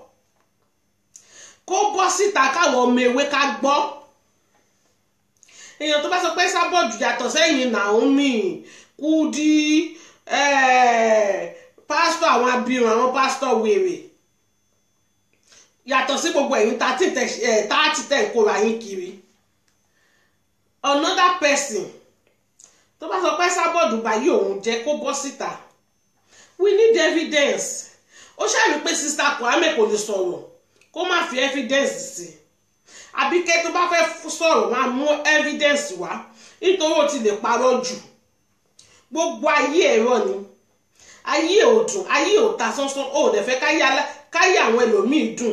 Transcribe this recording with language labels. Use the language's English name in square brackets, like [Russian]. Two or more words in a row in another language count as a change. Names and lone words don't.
[Yoruba] kó bọ́ síta káwọn ọmọ ewé ká gbọ́ èèyàn tó bá sọ pé Sábọ̀dù yàtọ̀ sẹ́yìn Naomi Kudi pásítọ̀ àwọn abirùn àwọn pásítọ̀ wèrè yàtọ̀ sí gbogbo ẹ̀yin táàtì tẹ̀ ń kóra yín kiri another person tó bá sọ pé Sábọ̀dù báyìí òun jẹ́ kó bọ́ síta [English] we need evidence [Yoruba] ó ṣàrí pé Sister Kwame kò lè sọ̀rọ̀ kó má fi evidence sí Àbíkẹ́ tó bá fẹ́ sọ̀rọ̀ máa mú evidence wá nítorí ó ti lè parọ́ jù gbogbo ayé ẹ̀rọ ni ayé ò dùn, ayé ò ta sánsán, ó dẹ̀ fẹ́ káyé àwọn ẹlòmíì dùn.